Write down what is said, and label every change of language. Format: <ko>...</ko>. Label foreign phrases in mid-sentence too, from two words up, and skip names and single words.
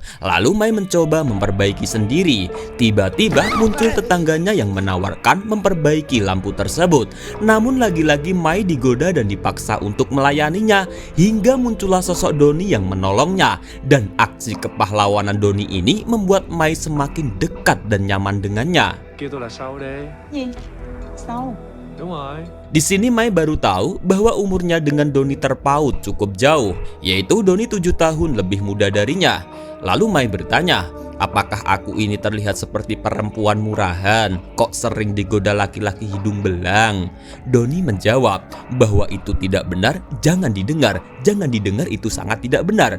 <id>Lalu Mai mencoba memperbaiki sendiri. Tiba-tiba muncul tetangganya yang menawarkan memperbaiki lampu tersebut. Namun lagi-lagi Mai digoda dan dipaksa untuk melayaninya, hingga muncullah sosok Doni yang menolongnya. Dan aksi kepahlawanan Doni ini membuat Mai semakin dekat dan nyaman dengannya.</id> <vi>Kêu tôi là Sau đi. Gì? Sao? Đúng rồi.</vi> <id>Di sini Mai baru tahu bahwa umurnya dengan Doni terpaut cukup jauh, yaitu Doni 7 tahun lebih muda darinya. Lalu Mai bertanya, apakah aku ini terlihat seperti perempuan murahan? Kok sering digoda laki-laki hidung belang? Doni menjawab bahwa itu tidak benar, jangan didengar itu sangat tidak benar.</id>